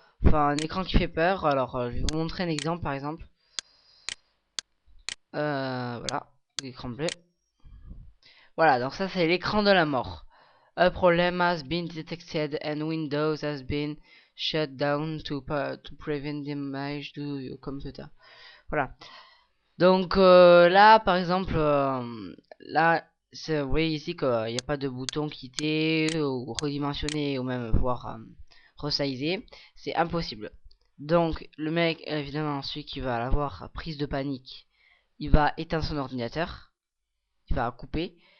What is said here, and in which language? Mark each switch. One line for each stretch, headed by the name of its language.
French: Enfin un écran qui fait peur. Je vais vous montrer un exemple par exemple. Voilà, l'écran bleu. Voilà, donc ça c'est l'écran de la mort.
English: A problem has been detected and Windows has been shut down to prevent damage to your computer.
French: Voilà. Donc là, par exemple, là, vous voyez ici qu'il n'y a pas de bouton quitter ou redimensionner ou même voir resizer. C'est impossible. Donc le mec, évidemment, celui qui va avoir prise de panique, il va éteindre son ordinateur, il va couper.